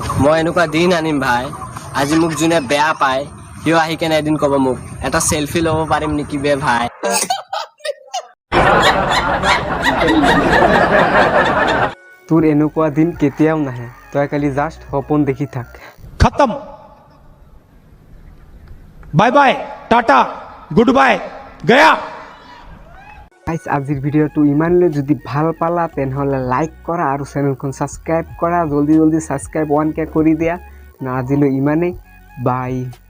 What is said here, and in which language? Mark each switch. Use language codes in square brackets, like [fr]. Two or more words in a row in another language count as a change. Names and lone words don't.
[as] মই এনেকুৱা দিন আনিম ভাই, আজি মোক যোনে বেয়া পায় সিও আহি কেনে এদিন ক'ব মোক এটা চেলফি ল'ব পাৰিম নেকি বে ভাই। তোৰ এনেকুৱা দিন কেতিয়াও নাহে, তই খালি জাষ্ট সপোন দেখি থাক। [hi] खत्म, [en] bye bye, [hi] टाटा, [en] good bye, [hi] गया। [as] গাইজ আজিৰ ভিডিঅ'টো ইমানলৈ, যদি ভাল পালা তেনেহ'লে লাইক কৰা আৰু চেনেলখন ছাবস্ক্ৰাইব কৰা, জলদি ছাবস্ক্ৰাইব 1K কৰি দিয়া। আজিলৈ ইমানেই, বাই।